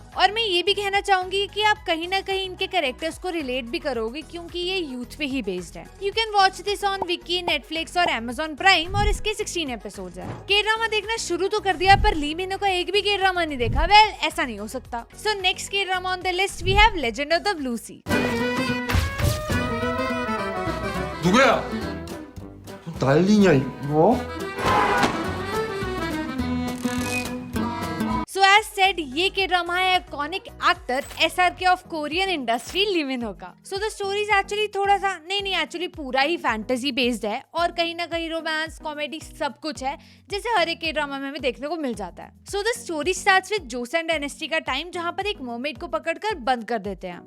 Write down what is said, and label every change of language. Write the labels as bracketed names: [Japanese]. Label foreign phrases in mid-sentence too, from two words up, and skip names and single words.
[Hindi] और मैं ये भी कहना चाहूंगी कि आप कहीं ना कहीं इनके कैरेक्टर्स को रिलेट भी करोगे, क्योंकि ये यूथ पे ही बेस्ड है। [English] you can watch this on Viki, Netflix और Amazon प्राइम, [Hindi] और इसके 16 एपिसोड्स हैं। [English] K-drama [Hindi] देखना शुरू तो कर दिया, पर ली मिनो का एक भी [English] K-drama [Hindi] नहीं देखा। वेल, ऐसा नहीं हो सकता। [English] so next K-drama on the list we have Legend of the Blue Sea. [Korean] 누구야? 난리냐 이거? [English] So as said, [Hindi] ये [English] K-drama [Hindi] है [English] iconic actor SRK of Korean industry [Hindi] ली मिनो का। [English] so the story is actually [Hindi] थोड़ा सा नहीं एक्चुअली पूरा ही [English] fantasy based [Hindi] है, और कहीं ना कहीं रोमांस, कॉमेडी सब कुछ है, जैसे हर एक [English] K-drama [Hindi] में हमें देखने को मिल जाता है। [English] so the story starts with Joseon Dynasty [Hindi] का टाइम, जहाँ पर एक मर्मेड को पकड़कर बंद कर देते हैं।